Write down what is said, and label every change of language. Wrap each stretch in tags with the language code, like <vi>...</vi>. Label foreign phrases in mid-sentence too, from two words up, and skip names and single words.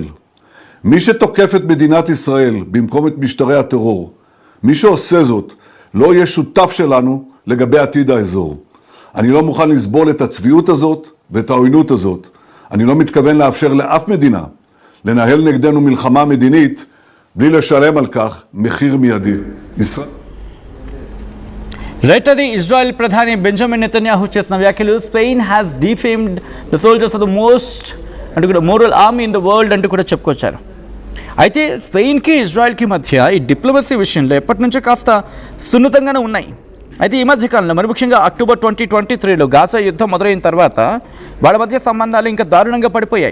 <he>מי שתוקף את מדינת ישראל במקום את משטרי הטרור, מי שעושה זאת לא יהיה שותף שלנו לגבי עתיד האזור. אני לא מוכן לסבול את הצביעות הזאת ואת העוינות הזאת. אני לא מתכוון לאפשר לאף מדינה לנהל נגדנו מלחמה מדינית בלי לשלם על כך מחיר מיידי.</he> <te>Later, Israel Pradhani Benjamin Netanyahu చేసిన వ్యాఖ్యలు</te> <en>Spain has defamed the soldiers of the most</en> <te>అంటూ కూడా</te> <en>moral army in the world</en> <te>అంటూ కూడా చెప్పుకొచ్చారు. అయితే స్పెయిన్కి ఇజ్రాయెల్కి మధ్య ఈ డిప్లొమసీ విషయంలో ఎప్పటి నుంచో కాస్త సున్నితంగానే ఉన్నాయి. అయితే ఈ మధ్యకాలంలో మరి ముఖ్యంగా అక్టోబర్ 2023లో గాజా యుద్ధం మొదలైన తర్వాత వాళ్ళ మధ్య సంబంధాలు ఇంకా దారుణంగా పడిపోయాయి.</te>